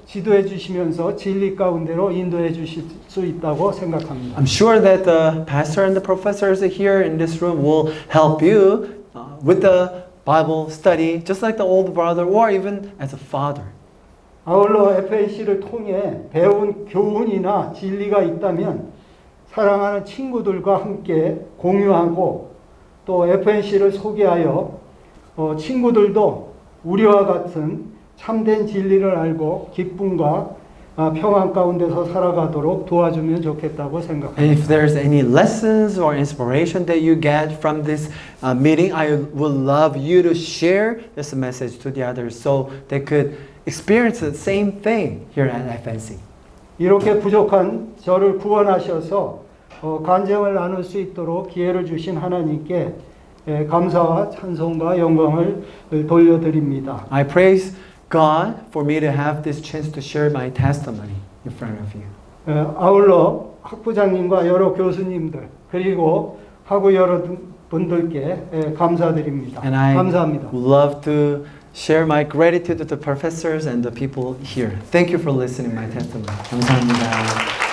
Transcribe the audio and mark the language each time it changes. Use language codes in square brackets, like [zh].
[ko] 지도해 주시면서 진리 가운데로 인도해 주실 수 있다고 생각합니다. [en] I'm sure that the pastor and the professors here in this room will help you with the Bible study, just like the old brother or even as a father. [ko] 아울러 FAC를 통해 배운 교훈이나 진리가 있다면 사랑하는 친구들과 함께 공유하고 또 FNC를 소개하여 친구들도 우리와 같은 참된 진리를 알고 기쁨과 평안 가운데서 살아가도록 도와주면 좋겠다고 생각합니다. [en] And if there's any lessons or inspiration that you get from this meeting, I would love you to share this message to the others so they could experience the same thing here at FNC. [ko] 이렇게 부족한 저를 구원하셔서 간증을 나눌 수 있도록 기회를 주신 하나님께 감사와 찬송과 영광을 돌려드립니다. [en] I praise God for me to have this chance to share my testimony in front of you. [ko] 아울러 학부장님과 여러 교수님들 그리고 학우 여러분들께 감사드립니다. [en] And I [ko] 감사합니다. [en] would love to share my gratitude to the professors and the people here. Thank you for listening my testimony. [ko] 감사합니다.